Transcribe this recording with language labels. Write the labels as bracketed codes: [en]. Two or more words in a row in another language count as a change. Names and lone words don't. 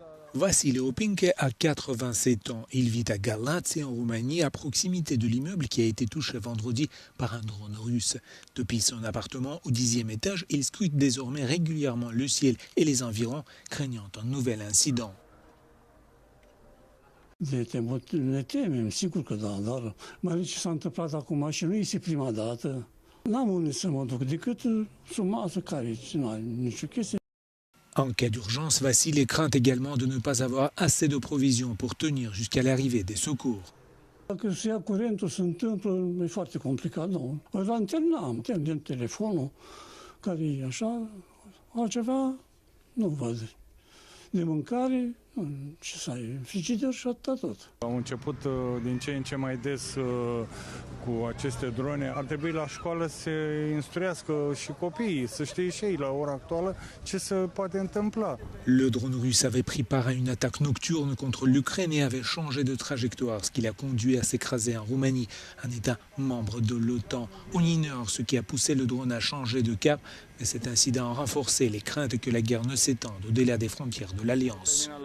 [fr] Vassile Opinche a 87 ans. Il vit à Galați, en Roumanie, à proximité de l'immeuble qui a été touché vendredi par un drone russe. Depuis son appartement au 10e étage, il scrute désormais régulièrement le ciel et les environs, craignant un nouvel incident. [ro] Ne temem, sigur că da, dar mai ales ce s-a întâmplat acum și nu este prima dată. N-am unde să mă duc decât sub masă care nu are nicio chestie. En cas d'urgence, Vassile craint également de ne pas avoir assez de provisions pour tenir jusqu'à l'arrivée des secours. Dacă se ia curentul, se întâmplă, e foarte complicat, nu? Lanterna am, telefonul, care e așa, altceva nu văd. De mâncare, ce să ai, frigider și atâta tot. Au început din ce în ce mai des cu aceste drone. Ar trebui la școală să se instruiască și copiii, să știe și ei la ora actuală ce se poate întâmpla. [fr] Le drone russe avait pris part à une attaque nocturne contre l'Ukraine et avait changé de trajectoire, ce qui l'a conduit à s'écraser en Roumanie, un État membre de l'OTAN. On ignore ce qui a poussé le drone à changer de cap, mais cet incident a renforcé les craintes que la guerre ne s'étende au-delà des frontières de l'Alliance.